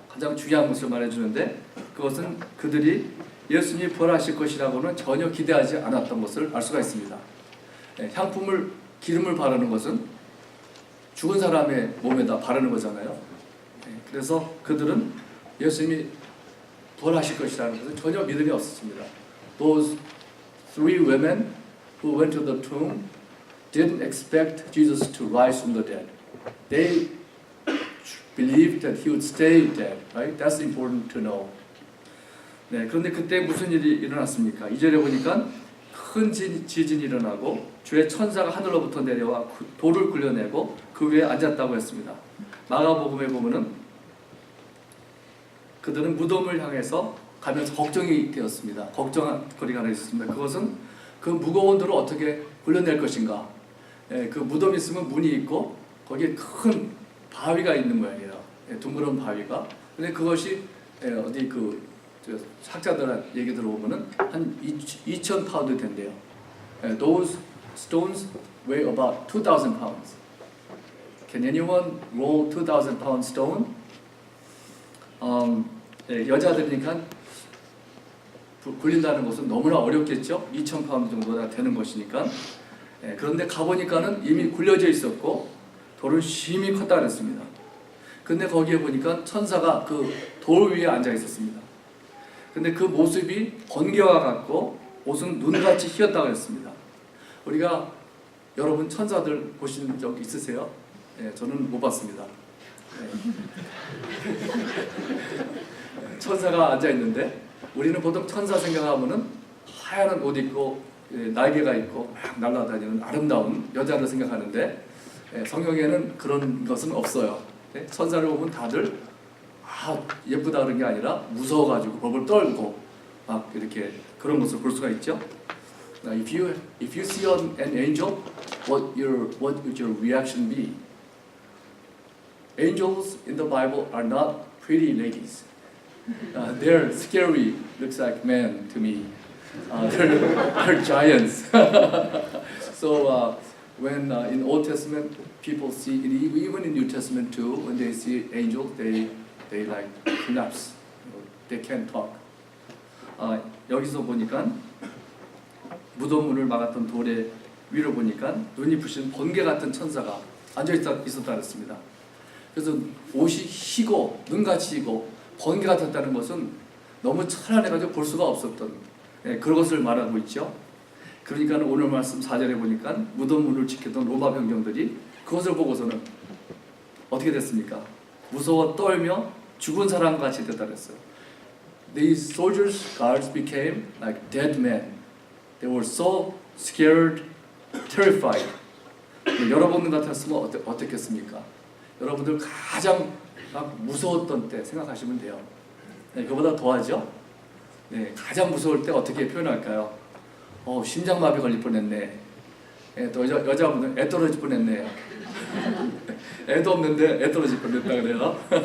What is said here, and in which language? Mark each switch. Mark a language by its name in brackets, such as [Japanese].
[Korean] 가장 중요한 것을 말해주는데 그것은 그들이 예수님이 부활하실 것이라고는 전혀 기대하지 않았던 것을 알 수가 있습니다. 네, 기름을 바르는 것은 죽은 사람의 몸에다 바르는 거잖아요. 네, 그래서 그들은 예수님이 부활하실 것이라는 것은 전혀 믿음이 없었습니다. [English] Those three women who went to the tomb didn't expect Jesus to rise from the dead. They believed that he would stay dead. Right? That's important to know. [Korean] 네, 그런데 그때 무슨 일이 일어났습니까? 2절에 보니까 큰 지진이 일어나고 주의 천사가 하늘로부터 내려와 돌을 굴려내고 그 위에 앉았다고 했습니다. 마가복음에 보면은 그들은 무덤을 향해서 가면서 걱정이 되었습니다. 걱정거리가 하나 있었습니다. 그것은 그 무거운 돌을 어떻게 굴려낼 것인가. 그 무덤이 있으면 문이 있고 거기에 큰 바위가 있는 모양이에요. 둥그런 바위가. 근데 그것이 어디 학자들 얘기 들어보면은 한 2,000 파운드 된대요. [English] Those stones weigh about 2,000 pounds. Can anyone roll 2,000 pound stone? [Korean] 여자들이니까 굴린다는 것은 너무나 어렵겠죠. 2,000 파운드 정도가 되는 것이니까. 그런데 가보니까는 이미 굴려져 있었고 돌은 심히 컸다 그랬습니다. 근데 거기에 보니까 천사가 그 돌 위에 앉아 있었습니다. 근데 그 모습이 번개와 같고 옷은 눈같이 희었다고 했습니다. 우리가 여러분 천사들 보신 적 있으세요? 네, 저는 못 봤습니다. 네. 천사가 앉아 있는데 우리는 보통 천사 생각하면은 하얀 옷 입고 날개가 있고 막 날아다니는 아름다운 여자를 생각하는데 성경에는 그런 것은 없어요. 천사를 보면 다들 예쁘다 그런 게 아니라 무서워가지고 벌벌 떨고 막 이렇게 그런 모습을 볼 수가 있죠. [English] If you see an angel, what would your reaction be? Angels in the Bible are not pretty ladies. They're scary, looks like men to me. They're giants. So when in Old Testament people see, even in New Testament too, when they see angels, they like collapse. They can't talk. [Korean] 여기서 보니까 무덤문을 막았던 돌의 위로 보니까 눈이 부신 번개 같은 천사가 앉아 있었다 그랬습니다. 그래서 옷이 희고 눈같이 희고 번개 같았다는 것은 너무 찬란해가지고 볼 수가 없었던 그것을 말하고 있죠. 그러니까 오늘 말씀 4절에 보니까 무덤문을 지켰던 로마 병정들이 그것을 보고서는 어떻게 됐습니까? 무서워 떨며 죽은 사람같이 됐다 그랬어요. [English] These soldiers, guards became like dead men. They were so scared, terrified. [Korean] 여러분 같았으면 어떻겠습니까? 여러분들 가장 막 무서웠던 때 생각하시면 돼요. 그보다 더하죠? 가장 무서울 때 어떻게 표현할까요? 심장마비 걸릴 뻔했네. 또 여자분은 애 떨어질 뻔했네. 애도 없는데 애 떨어질 뻔했다 그래요.